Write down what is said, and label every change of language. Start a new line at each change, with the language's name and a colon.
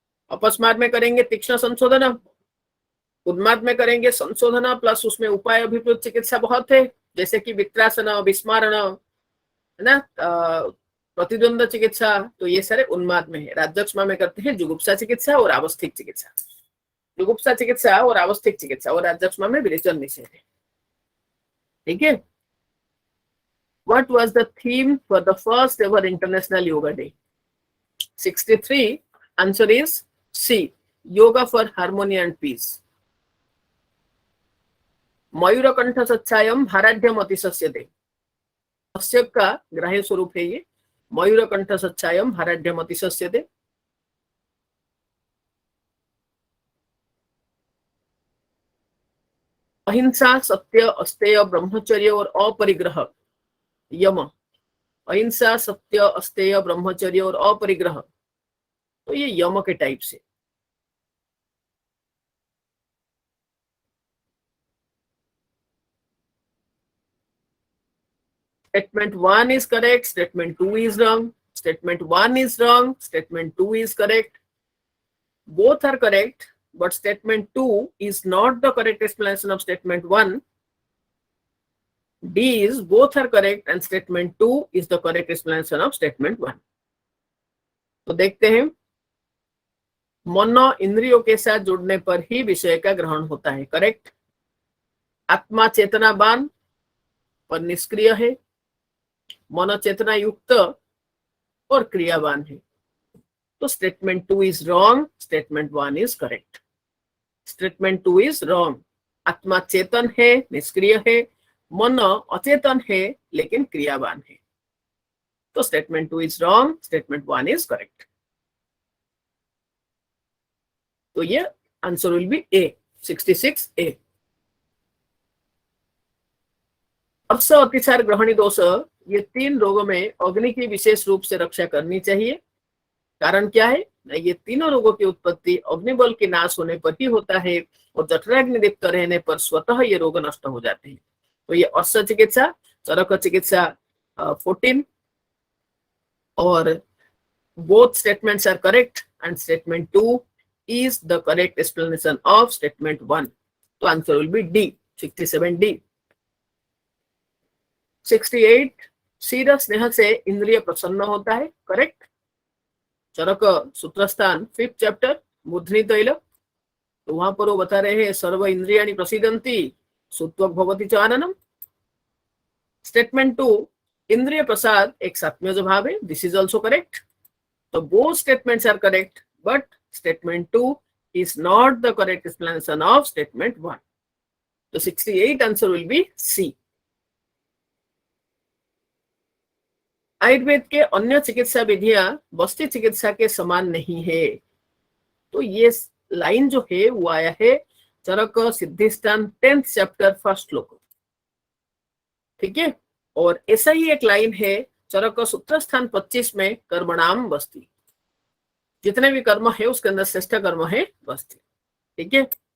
Hindi: अपस्मार में करेंगे तीक्ष्ण संशोधन, उन्माद में करेंगे संशोधन प्लस उसमें उपाय अभिप्रेत चिकित्सा बहुत है, जैसे कि वित्रासन, विस्मारण, है ना, प्रतिद्वंद चिकित्सा। तो ये सारे उन्माद में है। राज्यक्षमा में करते हैं जुगुप्सा चिकित्सा और आवस्थिक चिकित्सा, जुगुप्सा चिकित्सा और आवस्थिक चिकित्सा, और राज्यक्षमा में विरेचन निषेध है। ठीक है।
English: What was the theme for the first ever International Yoga Day? 63. Answer is C. Yoga for Harmony and Peace.
Hindi: मयूरकंठ सच्चायम भाराढ्यम अतिशस्यते, Kashyap का ग्राह्य स्वरूप है ये।
Sanskrit: मयूरकंठ सच्चायम भाराढ्यम अतिशस्यते।
Hindi: अहिंसा, सत्य, अस्तेय, ब्रह्मचर्य और अपरिग्रह, यम। अहिंसा, सत्य, अस्तेय, ब्रह्मचर्य और अपरिग्रह, तो ये यम के टाइप से।
English: Statement 1 is correct, statement 2 is wrong, statement 1 is wrong, statement 2 is correct. Both are correct, but statement 2 is not the correct explanation of statement 1. D is both are correct and statement 2 is the correct explanation of statement 1.
Hindi: तो देखते हैं, मन इंद्रियों के साथ जुड़ने पर ही विषय का ग्रहण होता है, करेक्ट। आत्मा चेतनावान पर निष्क्रिय है, मन चेतना युक्त और क्रियावान है। तो
English: Statement 2 is wrong, statement 1 is correct.
Hindi: Statement 2 is wrong, आत्मा चेतन है, निष्क्रिय है, मन अचेतन है लेकिन क्रियावान है।
English: तो statement 2 is wrong, statement 1 is correct. तो ये answer will be A, 66A।
Hindi: अर्श अतिसार ग्रहणी दोष, ये 3 रोगों में अग्नि की विशेष रूप से रक्षा करनी चाहिए। कारण क्या है? ये तीनों रोगों की उत्पत्ति अग्निबल के नाश होने पर ही होता है और जठराग्नि दीप्त रहने पर स्वतः ये रोग नष्ट हो जाते हैं। तो ये अर्श चिकित्सा, चरक चिकित्सा 14 और
English: both statements are correct and statement 2 is the correct explanation of statement 1. तो answer will be D, 67D।
Hindi: 68, क्षीर स्नेह से इंद्रिय प्रसन्न होता है, करेक्ट। चरक सूत्रस्थान 5th चैप्टर मूर्धनि तैल, तो वहां पर वो बता रहे हैं
Sanskrit: सर्व इंद्रियाणि प्रसीदन्ति सुत्वक भवति च आननम।
Hindi: स्टेटमेंट 2, इंद्रिय प्रसाद एक सात्म्य जो भाव है,
English: This is also correct. तो both statements are correct, but statement 2 is not the correct explanation of statement 1. तो 68 answer will be C।
Hindi: Ayurveda के अन्य चिकित्सा विधियां बस्ती चिकित्सा के समान नहीं है। तो ये लाइन जो है वो आया है चरक सिद्धिस्थान 10th चैप्टर 1st श्लोक, ठीक है। और ऐसा ही एक लाइन है चरक सूत्रस्थान 25 में कर्मणाम बस्ती, जितने भी कर्म है उसके अंदर श्रेष्ठ कर्म है बस्ती, ठीक है।